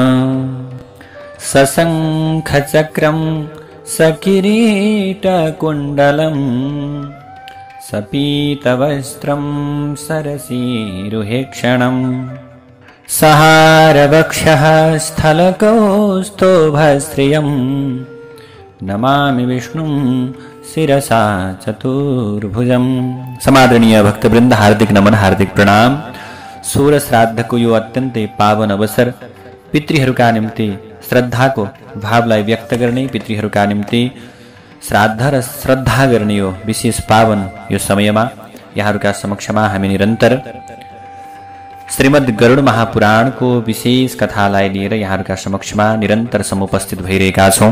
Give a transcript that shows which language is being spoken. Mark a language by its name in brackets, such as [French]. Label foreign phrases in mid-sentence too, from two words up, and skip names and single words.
[Sanskrit] सशङ्खचक्रं सकिरीटकुण्डलं सपीतवस्त्रं सरसीरुहेक्षणं सहारवक्षः स्थलकौस्तुभश्रियं नमामि विष्णुं शिरसा चतुर्भुजं। [Nepali] समादरणीय भक्तवृन्द, हार्दिक नमन, हार्दिक प्रणाम। सूर्य श्राद्धको यो अत्यन्तै पावन अवसर पितृहरूका निम्ति श्रद्धाको भावलाई व्यक्त गर्ने, पितृहरूका निम्ति श्राद्ध र श्रद्धा गर्ने यो विशेष पावन यो समयमा यहाँहरूका समक्षमा हामी निरन्तर श्रीमद् गरुड महापुराणको विशेष कथालाई लिएर यहाँहरूका समक्षमा निरन्तर समुपस्थित भइरहेका छौँ।